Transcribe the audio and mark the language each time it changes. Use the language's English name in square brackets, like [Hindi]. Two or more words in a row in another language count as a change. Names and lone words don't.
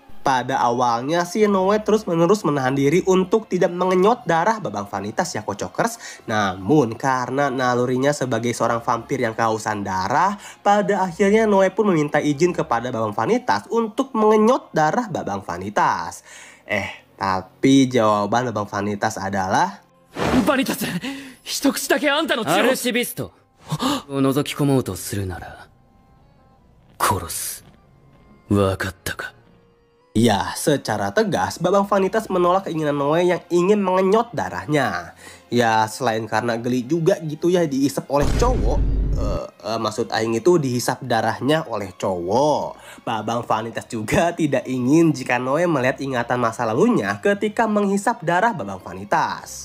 [Indonesian] Pada awalnya si Noe terus-menerus menahan diri untuk tidak mengenyot darah Babang Vanitas ya Kocokers. Namun karena nalurinya sebagai seorang vampir yang kehausan darah, pada akhirnya Noe pun meminta izin kepada Babang Vanitas untuk mengenyot darah Babang Vanitas. Tapi jawaban Babang Vanitas adalah... [Japanese] バニタス、一口だけあんたの血を。アルシビストを覗き込もうとするなら殺す。わかったか。 [Indonesian] Ya, secara tegas Babang Vanitas menolak keinginan Noe yang ingin mengenyot darahnya. Ya, selain karena geli juga gitu ya diisap oleh cowok. Maksud aing itu dihisap darahnya oleh cowok. Babang Vanitas juga tidak ingin jika Noe melihat ingatan masa lalunya ketika menghisap darah Babang Vanitas.